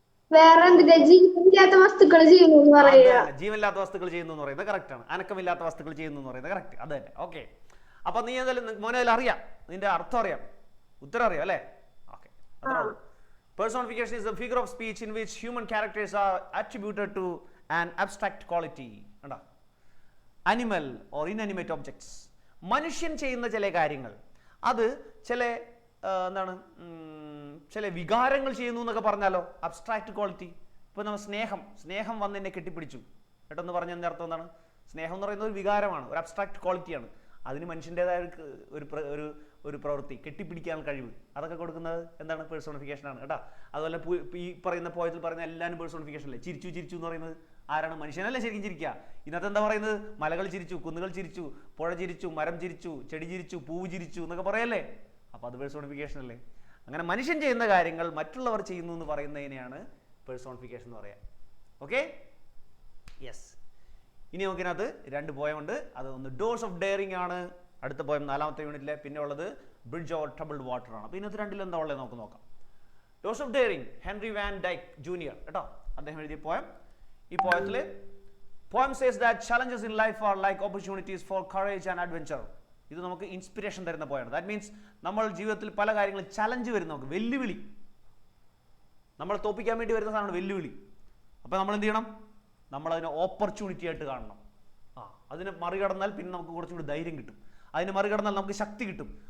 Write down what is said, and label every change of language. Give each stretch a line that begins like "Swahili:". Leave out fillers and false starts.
Malayalam: വേറെ എന്തിനാ ജീവനില്ലാത്ത വസ്തുക്കൾ ചെയ്യുന്നു എന്ന് പറയുക. ജീവനില്ലാത്ത വസ്തുക്കൾ ചെയ്യുന്നു എന്ന് പറയുന്നത് കറക്റ്റ് ആണ്. അനക്കമില്ലാത്ത വസ്തുക്കൾ ചെയ്യുന്നു എന്ന് പറയുന്നത് കറക്റ്റ്, അത് തന്നെ. ഓക്കെ, അപ്പൊ നീ എന്തായാലും മോനെ അതിൽ അറിയാം, നിന്റെ അർത്ഥം അറിയാം, ഉത്തരം അറിയാം അല്ലേ? ഓക്കെ, അത്രേ ഉള്ളൂ.
English: Personification is a figure of speech in which human characters are attributed to an abstract quality. കണ്ടോ? Animal or inanimate objects.
Malayalam: മനുഷ്യൻ ചെയ്യുന്ന ചില കാര്യങ്ങൾ അത് ചില എന്താണ് ചില വികാരങ്ങൾ ചെയ്യുന്നു എന്നൊക്കെ പറഞ്ഞാലോ, അബ്സ്ട്രാക്ട് ക്വാളിറ്റി. ഇപ്പൊ നമ്മൾ സ്നേഹം വന്ന് എന്നെ കെട്ടിപ്പിടിച്ചു കേട്ടെന്ന് പറഞ്ഞ എൻ്റെ അർത്ഥം എന്താണ്? സ്നേഹം എന്ന് പറയുന്നത് ഒരു വികാരമാണ്, ഒരു അബ്സ്ട്രാക്ട് ക്വാളിറ്റിയാണ്. അതിന് മനുഷ്യൻ്റെതായ ഒരു പ്രവൃത്തി, കെട്ടിപ്പിടിക്കാനുള്ള കഴിവ്, അതൊക്കെ കൊടുക്കുന്നത് എന്താണ്? പേഴ്സോണിഫിക്കേഷൻ ആണ് കേട്ടോ. അതുപോലെ ഈ പറയുന്ന പോയത്തിൽ പറയുന്ന എല്ലാവരും പേഴ്സോണിഫിക്കേഷൻ അല്ലേ. ചിരിച്ചു എന്ന് പറയുന്നത് ആരാണ്? മനുഷ്യനല്ലേ ശരിക്കും ചിരിക്കുക. ഇന്നത്തെ എന്താ പറയുന്നത്? മലകൾ ചിരിച്ചു, കുന്നുകൾ ചിരിച്ചു, പുഴ ചിരിച്ചു, മരം ചിരിച്ചു, ചെടി ചിരിച്ചു, പൂവ് ചിരിച്ചു എന്നൊക്കെ പറയല്ലേ. അപ്പോൾ അത് പേഴ്സോണിഫിക്കേഷൻ അല്ലേ? അങ്ങനെ മനുഷ്യൻ ചെയ്യുന്ന കാര്യങ്ങൾ മറ്റുള്ളവർ ചെയ്യുന്നു എന്ന് പറയുന്നതിനെയാണ് പേഴ്സോണിഫിക്കേഷൻ എന്ന് പറയാം. Okay, yes. ഇനി നമുക്കിനകത്ത് 2 പോയമുണ്ട്. അത് ഒന്ന് ഡോസ് ഓഫ് ഡെയറിംഗ് ആണ്, അടുത്ത പോയം 4ാമത്തെ യൂണിറ്റിലെ. പിന്നെ ഉള്ളത് ബ്രിഡ്ജ് ഓവർ ട്രബിൾഡ് വാട്ടർ ആണ്. അപ്പോൾ ഇതിനകത്ത് 2ൽ എന്താ ഉള്ളത് നമുക്ക് നോക്കാം. Dose of daring, Henry van Dijk junior കേട്ടോ, അദ്ദേഹം എഴുതിയ പോയം. ഈ പോയത്തിൽ
English: Poem says that challenges in life are like opportunities for courage and adventure.
Malayalam: ഇത് നമുക്ക് ഇൻസ്പിറേഷൻ തരുന്ന പോയാണ്. ദാറ്റ് മീൻസ് നമ്മൾ ജീവിതത്തിൽ പല കാര്യങ്ങളും ചലഞ്ച് വരും, നമുക്ക് വെല്ലുവിളി, നമ്മൾ തോപ്പിക്കാൻ വേണ്ടി വരുന്ന സാധനമാണ് വെല്ലുവിളി. അപ്പോൾ നമ്മൾ എന്ത് ചെയ്യണം? നമ്മളതിനെ ഓപ്പർച്യൂണിറ്റി ആയിട്ട് കാണണം. അതിനെ മറികടന്നാൽ പിന്നെ നമുക്ക് കുറച്ചുകൂടി ധൈര്യം കിട്ടും, അതിനെ മറികടന്നാൽ നമുക്ക് ശക്തി കിട്ടും.